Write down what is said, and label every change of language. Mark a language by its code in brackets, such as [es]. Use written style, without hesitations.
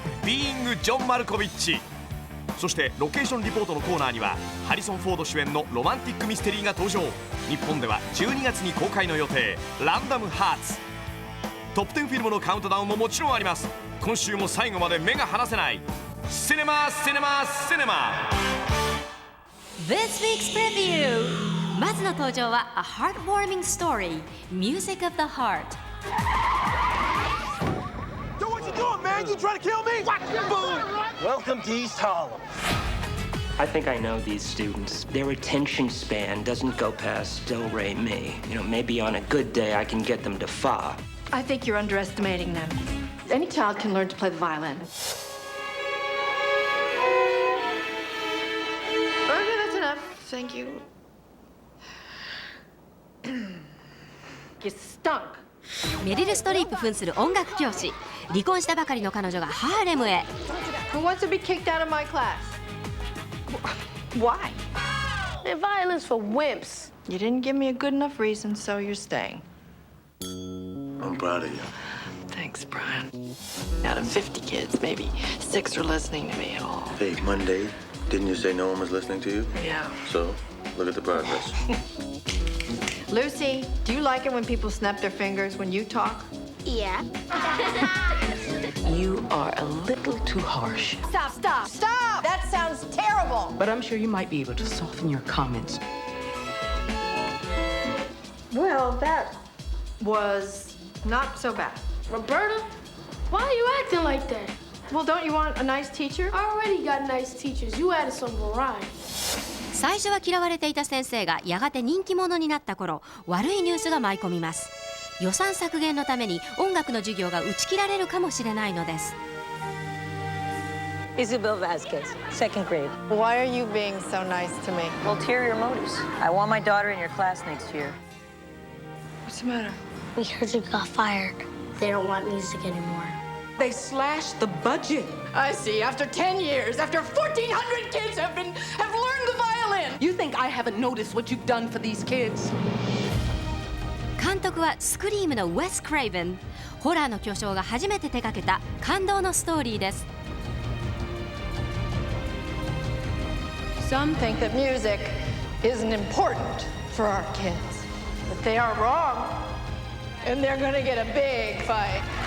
[ja] Being ジョン・マルコビッチ。そしてロケーションリポートのコーナーにはハリソン・フォード主演のロマンティックミステリーが登場。日本では12月に公開の予定、ランダムハーツ。トップ10フィルムのカウントダウンももちろんあります。今週も最後まで目が離せないシネマシネマシネマ。 [en] This week's preview。 [ja] まずの登場は [en] A heartwarming story Music of the Heart。 Yo, what you doing, man? You trying to kill me? What? Boom! Welcome to East Harlem. I think I know these students. Their attention span doesn't go past do, re, mi. You know, maybe on a good day I can get them to fa. I think you're underestimating them. Any child can learn to play the violin. Okay, that's enough. Thank you. You stunk. [ja] メリル・ストリープ扮する音楽教師。離婚したばかりの彼女がハーレムへ。 [en] Who wants to be kicked out of my class? Why? The violin's for wimps. You didn't give me a good enough reason, so you're staying. I'm proud of you. Thanks, Brian. Out of 50 kids, maybe 6 are listening to me at all. Hey, Monday, didn't you say no one was listening to you? Yeah. So, look at the progress. Lucy, do you like it when people snap their fingers when you talk? Yeah. You are a little too harsh. Stop, stop, stop! That sounds terrible! But I'm sure you might be able to soften your comments. Well, that was not so bad. Roberta, why are you acting like that? Well, don't you want a nice teacher? I already got nice teachers. You added some variety. [ja] 最初は嫌われていた先生がやがて人気者になった頃、悪いニュースが舞い込みます。予算削減のために音楽の授業が打ち切られるかもしれないのです。 [en] Isabel Vasquez, second grade. Why are you being so nice to me? Ulterior motives. I want my daughter in your class next year. What's the matter? We heard you got fired. They don't want music anymore. They slashed the budget. I see. After 10 years, after 1,400 kids have learned the violin. You think I haven't noticed what you've done for these kids? [ja] 監督はスクリームのウェス・クレイヴン。ホラーの巨匠が初めて手掛けた感動のストーリーです。 [en] Some think that music isn't important for our kids, but they are wrong, and they're gonna get a big fight.